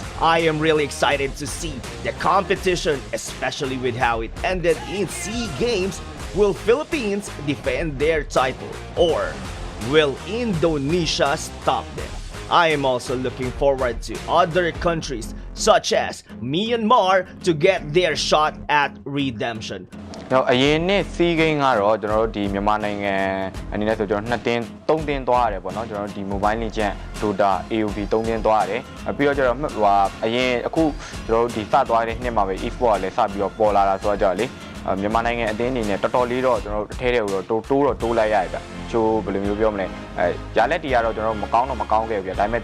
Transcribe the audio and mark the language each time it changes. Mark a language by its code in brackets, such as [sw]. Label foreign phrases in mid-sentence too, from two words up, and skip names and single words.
[en] I am really excited to see the competition, especially with how it ended in SEA Games, will Philippines defend their title or will Indonesia stop them? I am also looking forward to other countries such as Myanmar to get their shot at redemption. [my] အရင်နှစ်စီးကိန်းကတော့ကျွန်တော်တို့ဒီမြန်မာနိုင်ငံအနေနဲ့ဆိုကျွန်တော်2တင်း3တင်းသွားရတယ်ပေါ့နော်ကျွန်တော်တို့ဒီ Mobile Legends Dota AOV 3တင်းသွားရတယ်ပြီးတော့ကျတော့အရင်အခုကျွန်တော်တို့ဒီစသွားတဲ့နှစ်မှာပဲ Esports ကလည်းစပြီးတော့ ပေါ်လာတာဆိုတော့ကြောက်လေမြန်မာနိုင်ငံအသင်းအနေနဲ့တော်တော်လေးတော့ကျွန်တော်တို့အထဲတွေကိုတော့တိုးလိုက်ရတယ်ဗျချိုးဘယ်လိုမျိုးပြောမလဲရလက်တီကတော့ကျွန်တော်တို့မကောင်းခဲ့ဘူးဗျဒါပေမဲ့